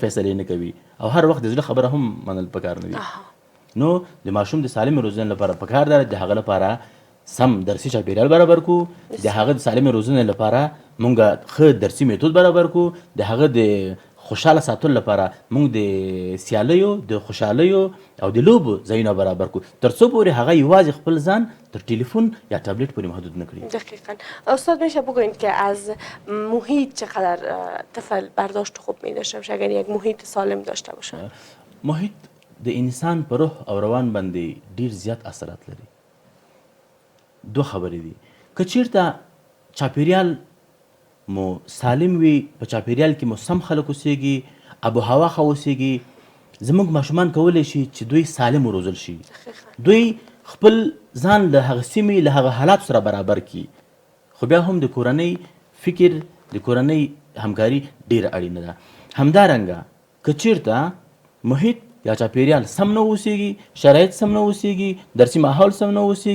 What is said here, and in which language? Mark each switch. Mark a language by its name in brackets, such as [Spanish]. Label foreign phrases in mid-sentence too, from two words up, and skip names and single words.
[Pashto] فیصلې نه کوي او هر وخت د زړه خبره هم منل پکار نه وي نو د ماشوم د سالمې روزنې لپاره پکار ده د هغه لپاره سم درسي چاپیریال برابر کړو د هغه د سالمې روزنې لپاره موږ ښه درسي میتود برابر کړو د هغه د خوشحاله ساتلو لپاره موږ د سیالیو د خوشحالیو او د لوبو ځایونه برابر کړو تر څو پورې هغه یوازې خپل ځان تر ټلیفون یا تبلت پورې محدود نه کړي [Persian] دقیقا استاد میشه بگویید که از محیط چقدر طفل برداشت خوب می داشته باشه اگر یک محیط سالم داشته باشه [Pashto] محیط د انسان په روح او روان باندې ډیر زیات اثرات لري دو خبرې دي که چېرته چاپیریال مو سالم وي په چاپیریال کې مو سم خلک اوسېږي ابو هوا ښه اوسېږي زموږ ماشومان کولی شي چې دوی سالم وروزل شي دوی خپل ځان له هغه سیمې له هغه حالاتو سره برابر کړي خو بیا هم د کورنۍ فکر د کورنۍ همکاري ډیره اړینه ده همدارنګه که چېرته محیط یا چاپیریال سم نه اوسېږي شرایط سم نه اوسېږي درسي ماحول سم نه